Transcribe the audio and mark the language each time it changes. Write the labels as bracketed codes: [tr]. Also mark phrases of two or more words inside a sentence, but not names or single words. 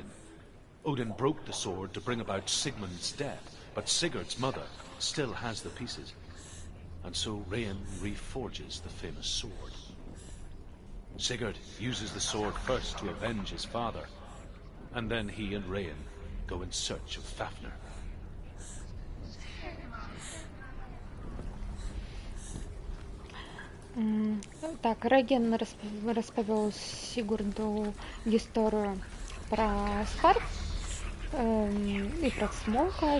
[en] Odin broke the sword to bring about Sigmund's death, but Sigurd's mother still has the pieces. And so Rayan reforges the famous sword. Sigurd uses the sword first to avenge his father, and then he and Rayan go in search of Fafnir. [be] Так, Реген распавёў Сігурду гісторыю пра скарб і пра Смоўка.